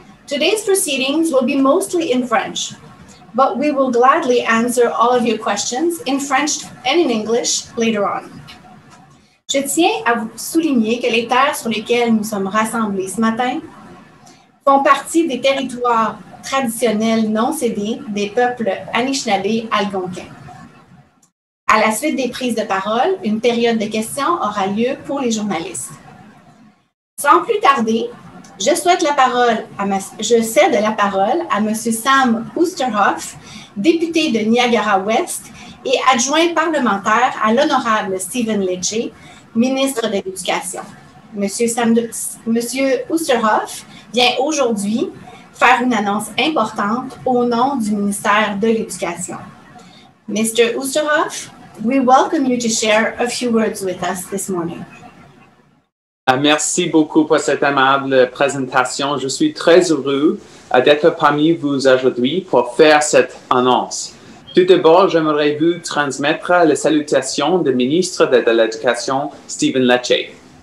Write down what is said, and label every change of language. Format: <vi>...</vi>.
<en>Today's proceedings will be mostly in French, but we will gladly answer all of your questions in French and in English later on.</en> <fr>Je tiens à vous souligner que les terres sur lesquelles nous sommes rassemblés ce matin font partie des territoires traditionnels non cédés des peuples Anishinaabe-Algonquins. À la suite des prises de parole, une période de questions aura lieu pour les journalistes. Sans plus tarder, je cède la parole à M. Sam Oosterhoff, député de Niagara-Ouest et adjoint parlementaire à l'honorable Stephen Lecce, ministre de l'Éducation. M. Oosterhoff vient aujourd'hui faire une annonce importante au nom du ministère de l'Éducation.</fr> <en>Mr. Oosterhoff, we welcome you to share a few words with us this morning.</en> <fr>Merci beaucoup pour cette aimable présentation. Je suis très heureux d'être parmi vous aujourd'hui pour faire cette annonce. Tout d'abord, j'aimerais vous transmettre les salutations du ministre de l'Éducation, Stephen Lecce.</fr>